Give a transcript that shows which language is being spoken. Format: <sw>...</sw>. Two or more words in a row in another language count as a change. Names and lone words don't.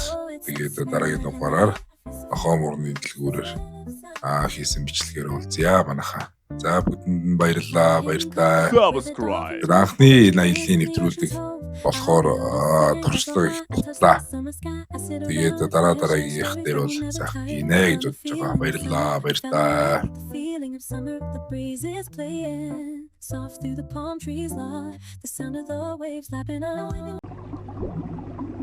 <mn>Тэгээд дараагийн дугаараар нохон муурны дэлгүүрээр хийсэн бичлэгээр уулзъя манайха. За бүгдэнд нь баярлалаа. Баярлалаа. Subscribe. Анхны аяллаа нэвтрүүлэг болохоор туршлага их тутлаа. Тэгээд дараагийнх дээр бол сайхан хийнэ гэж бодож байгаа. Баярлалаа. Баярлалаа.</mn> <en>Summer, the breeze is playing soft through the palm trees, the sound of the waves lapping up.</en>